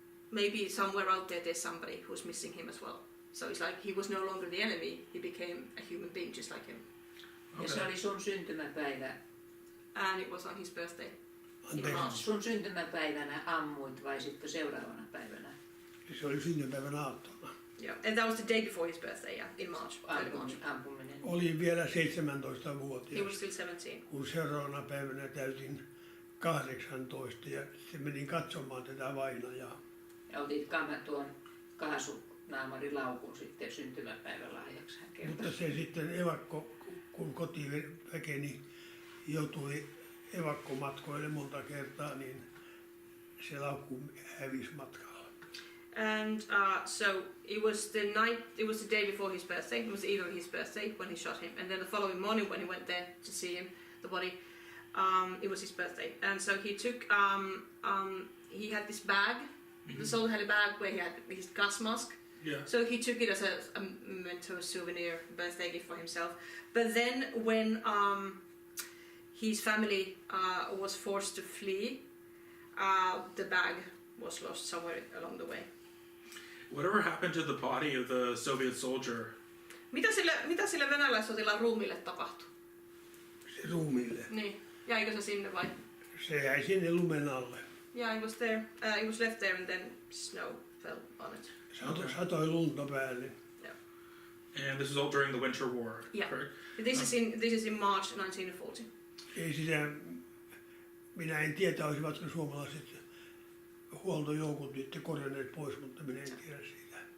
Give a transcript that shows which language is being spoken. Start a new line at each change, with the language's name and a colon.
English: Maybe somewhere out there there's somebody who's missing him as well. So it's like he was no longer the enemy, he became a human being just like him.
Finnish: Ja se oli sun syntymäpäivä.
English: And it was on his birthday.
Finnish: Anteeksi, Sun syntymäpäivänä ammuit vai sitten seuraavana päivänä? se oli syntymäpäivän aattona. Yeah, and that was the day before his birthday, yeah, in March, early March. Ampuminen. Olin vielä
English: He
Finnish: 17-vuotias,
English: was still 17.
Finnish: kun seuraavana päivänä täytin 18 ja se menin katsomaan tätä vainajaa. Ja otit tuon kaasunaamarilaukun sitten syntymäpäivän lahjaksi hän kertoi. Mutta se sitten kun kotiin väkeni joutui evakkomatkoille monta kertaa, niin se laukku hävisi matkalla.
English: And so it was the day before his birthday. It was the eve of his birthday when he shot him, and then the following morning when he went there to see him, the body, it was his birthday. And so he took, he had this bag. The soldier had a bag where he had his gas mask. Yeah. So he took it as a memento souvenir birthday gift for himself. But then when his family was forced to flee, the bag was lost somewhere along the way. Whatever happened to the body of the Soviet soldier?
Finnish: Mitä sille venäläissotilaan ruumiille tapahtui? Se ruumiille. Niin. Jäikö se sinne vai? Se jäi sinne lumen alle.
English: Yeah, it was there. It was left there and then snow fell on it.
Finnish: Satoi lunta päälle.
English: Yeah. And this was all during the Winter War, Yeah. correct? This is in March 1940.
Finnish: Ei sitä, minä en tiedä, olisivatko suomalaiset huoltojoukot nyt korjanneet pois, mutta minä en tiedä siitä.